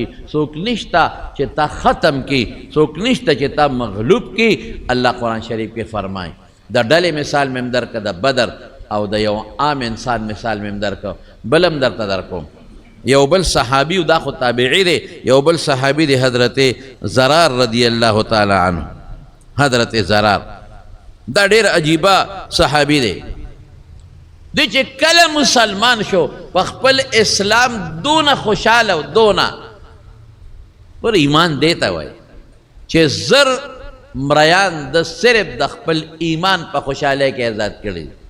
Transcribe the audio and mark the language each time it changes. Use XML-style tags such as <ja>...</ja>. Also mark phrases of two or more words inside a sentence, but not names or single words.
<ps>څوک نشته چې تا ختم کړي څوک نشته چې تا مغلوب کړي الله قرآن شریف کې فرمایي د ډلې مثال مې هم درکړه د بدر او د یو عام انسان مثال مې هم درکړه بل هم درته درکوم یو بل صحابی دا خو تابعی دی یو بل صحابی دی حضرت زرار</ps> <ar>رضی اللہ تعالی عنہ</ar> <ps>حضرت زرار دا ډیر عجیبه صحابی دی دی چې کله مسلمان شو په خپل اسلام دونه خوشاله و دونه پر ایمان دیتا وای چې زر مریان د صرف د خپل ایمان په خوشاله کې آزاد کړي</ps>